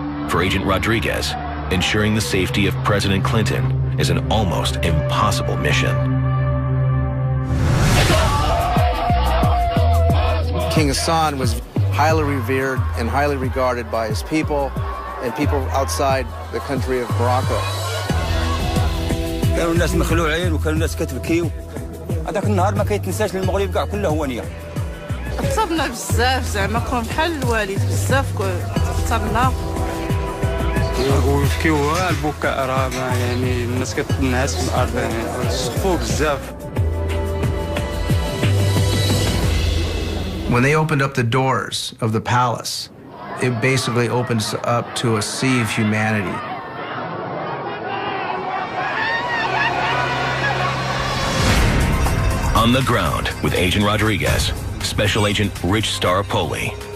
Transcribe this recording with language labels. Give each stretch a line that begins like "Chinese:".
English: For Agent Rodriguez, ensuring the safety of President Clinton is an almost impossible mission. King Hassan was highly revered and highly regarded by his people and people outside the country of Morocco.
Arabic: كانوا الناس مخلوعين وكانوا الناس كتبكيو. هذاك النهار ما كيتنساش للمغرب كاع كله هوانيه. تصبنا بزاف زعما كون بحال الوالد بزاف تصبنا. ويبكيو البكاء راه يعني الناس كتنعس في الارض يعني سخفوا بزاف.
English: When they opened up the doors of the palace, it basically opens up to a sea of humanity. On the ground with Agent Rodriguez, Special Agent Rich Staropoli.